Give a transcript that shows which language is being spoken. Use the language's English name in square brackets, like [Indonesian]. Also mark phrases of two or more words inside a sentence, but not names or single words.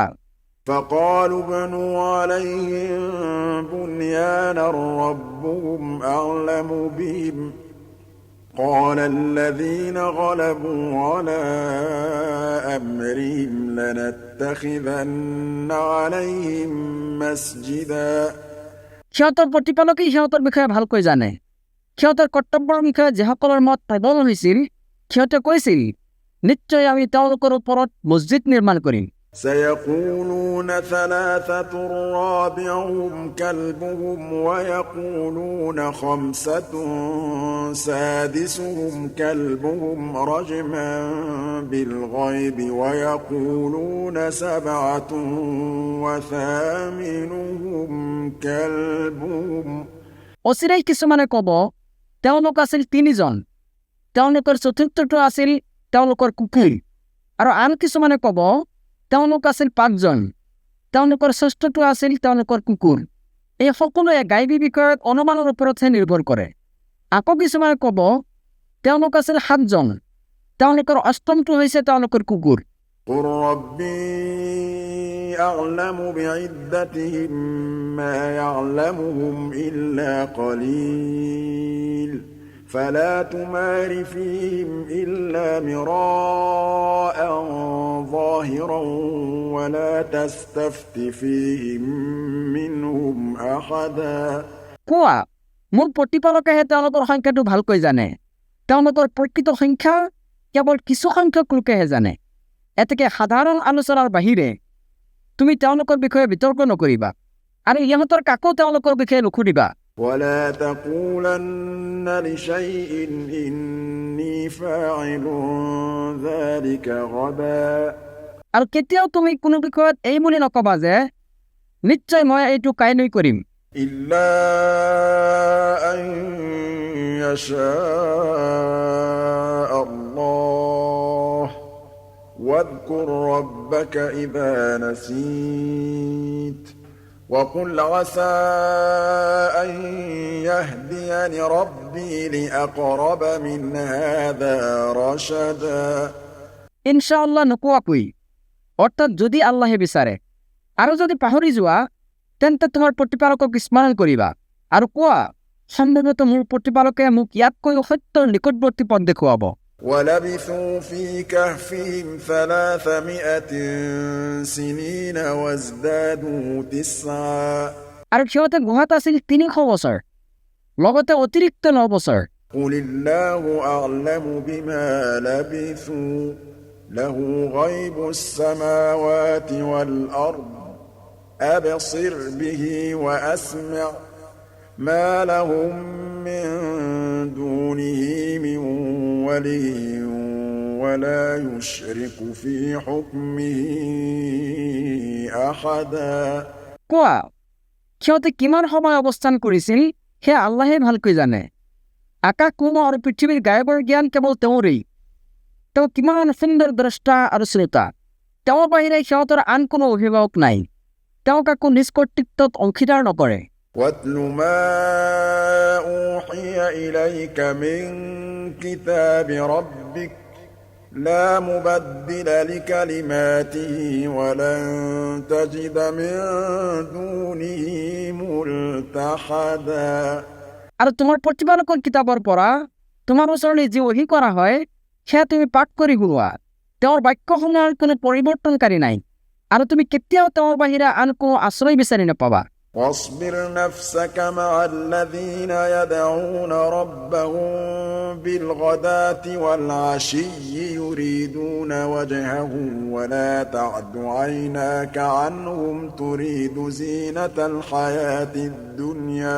[Arabic] فقالوا بنوا عليهم بنيانا ربهم أعلم بهم قال الذين غلبوا على أمرهم لنتخذن عليهم مسجدا [Assamese] সিহঁতৰ প্ৰতিপালকেই সিহঁতৰ বিষয়ে ভালকৈ জানে সিহঁতৰ কৰ্তব্যৰ বিষয়ে যিসকলৰ মত প্ৰবল হৈছিল সিহঁতে কৈছিল, নিশ্চয় আমি তেওঁলোকৰ ওপৰত মছজিদ নিৰ্মাণ কৰিম। [Arabic] سيقولون ثلاثة رابعهم كلبهم ويقولون خمسة سادسهم كلبهم رجما بالغيب ويقولون سبعة وثامنهم كلبهم [Assamese] অচিৰেই কিছুমানে ক'ব, তেওঁলোক আছিল 3জন, তেওঁলোকৰ চতুৰ্থটো আছিল তেওঁলোকৰ কুকুৰ। আৰু আন কিছুমানে ক'ব, তেওঁলোক আছিল 5জন, তেওঁলোকৰ ষষ্ঠটো আছিল তেওঁলোকৰ কুকুৰ। এই সকলোৱে গাইবী বিষয়ত অনুমানৰ ওপৰতহে নিৰ্ভৰ কৰে। আকৌ কিছুমানে ক'ব, তেওঁলোক আছিল 7জন, তেওঁলোকৰ অষ্টমটো হৈছে তেওঁলোকৰ কুকুৰ। [Arabic] قل ربي أعلم بعدتهم ما يعلمهم إلا قليل فلا تمار فيهم إلا مراء ظاهرا ولا تستفت فيهم منهم أحدا [Assamese] কোৱা, মোৰ প্ৰতিপালকেহে তেওঁলোকৰ সংখ্যাটো ভালকৈ জানে। তেওঁলোকৰ প্ৰকৃত সংখ্যা কেৱল কিছু সংখ্যক লোকেহে জানে। এতেকে সাধাৰণ আলোচনাৰ বাহিৰে তুমি তেওঁলোকৰ বিষয়ে বিতৰ্ক নকৰিবা আৰু ইহঁতৰ কাকো তেওঁলোকৰ বিষয়ে নুসুধিবা। [Arabic] ولا تقولن لشيء إني فاعل ذلك غدا [Assamese] আৰু কেতিয়াও তুমি কোনো বিষয়ত এই বুলি নকবা যে নিশ্চয় মই এইটো কাইলৈ কৰিম। [Arabic] إلا أن يشاء الله واذكر ربك إذا نسيت وقل عسى أن يهديني ربي لأقرب من هذا رشدا [Assamese] ইনশাআল্লাহ নোকোৱাকৈ, অৰ্থাৎ যদি আল্লাহে বিচাৰে। আৰু যদি পাহৰি যোৱা তেন্তে তোমাৰ প্ৰতিপালকক স্মৰণ কৰিবা আৰু কোৱা, সম্ভৱতঃ মোৰ প্ৰতিপালকে মোক ইয়াতকৈ সত্যৰ নিকটৱৰ্তী পথ দেখুৱাব। [Arabic] ولبثوا في كهفهم 300 سنين وازدادوا 9 [Assamese] আৰু সিহঁতে গুহাত আছিল 300 বছৰ, লগতে অতিৰিক্ত 9 বছৰ। [Arabic] قل الله أعلم بما لبثوا له غيب السماوات والأرض أبصر به وأسمع ما لهم من دونه من ولي ولا يشرك في حكمه أحدا [Assamese] কোৱা, সিহঁতে কিমান সময় অৱস্থান কৰিছিল সেয়া আল্লাহে ভালকৈ জানে। আকাশ কুমা আৰু পৃথিৱীৰ গায়বৰ জ্ঞান কেৱল তেওঁৰেই। তেওঁ কিমান সুন্দৰ দ্ৰষ্টা আৰু শ্ৰোতা। তেওঁৰ বাহিৰে সিহঁতৰ আন কোনো অভিভাৱক নাই। তেওঁ কাকো নিজ কৰ্তৃত্বত অংশীদাৰ নকৰে। [Arabic] واتل ما أوحي إليك من كتاب ربك لا مبدل لكلماته ولن تجد من دونه ملتحدا [Assamese] আৰু তোমাৰ প্ৰতিপালকৰ কিতাপৰ পৰা তোমাৰ ওচৰলৈ যি ওহী কৰা হয় সেয়া তুমি পাঠ কৰি শুনোৱা। তেওঁৰ বাক্যসমূহৰ কোনো পৰিৱৰ্তনকাৰী নাই আৰু তুমি কেতিয়াও তেওঁৰ বাহিৰে আন কোনো আশ্ৰয় বিচাৰি নাপাবা। [Arabic] واصبر نفسك مع الذين يدعون ربهم بالغداة والعشي يريدون وجهه ولا تعد عيناك عنهم تريد زينة الحياة الدنيا